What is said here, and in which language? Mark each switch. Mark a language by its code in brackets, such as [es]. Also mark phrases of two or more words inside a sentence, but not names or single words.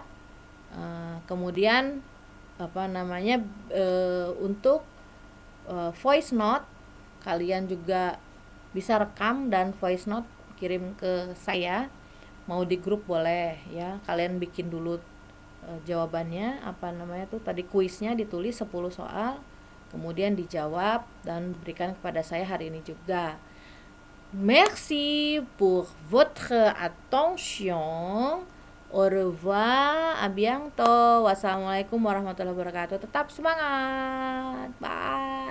[id] Kemudian untuk [en] voice note, [id] kalian juga bisa rekam dan [en] voice note [id] kirim ke saya. Mau di grup boleh ya. Kalian bikin dulu jawabannya, tadi kuisnya ditulis 10 soal, kemudian dijawab dan berikan kepada saya hari ini juga. [fr] Merci pour votre attention. Au revoir, à bientôt. [ar] والسلام عليكم ورحمة الله وبركاته. [id] Tetap semangat. Bye.